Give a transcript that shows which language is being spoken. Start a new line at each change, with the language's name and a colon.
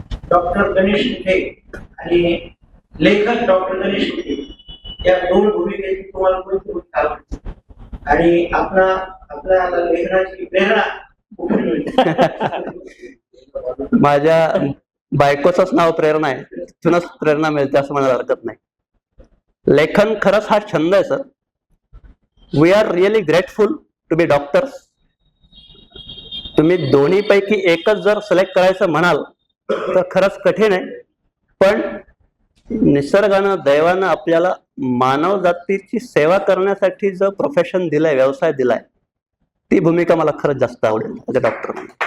Marathi: Doctor Ganesh मुखे आणि लेखक डॉक्टर गणेश मुखे या दोन भूमिकेची तुम्हाला कोणती भूमिका आवडते आणि आपल्या लेखनाची प्रेरणा कुठून मिळते? माझ्या बायकोचंच नाव प्रेरणा आहे. तिथूनच प्रेरणा मिळते असं म्हणायला हरकत नाही. लेखन खरंच हा छंद आहे sir.
English: We are really grateful to be doctors.
Marathi: तुम्ही दोन्ही पैकी एकच जर सिलेक्ट करायचं म्हणाल तर खरंच कठीण आहे. पण निसर्गानं दैवानं आपल्याला मानव जातीची सेवा करण्यासाठी जो प्रोफेशन दिलाय व्यवसाय दिलाय ती भूमिका मला खरंच जास्त आवडेल
English: As a doctor.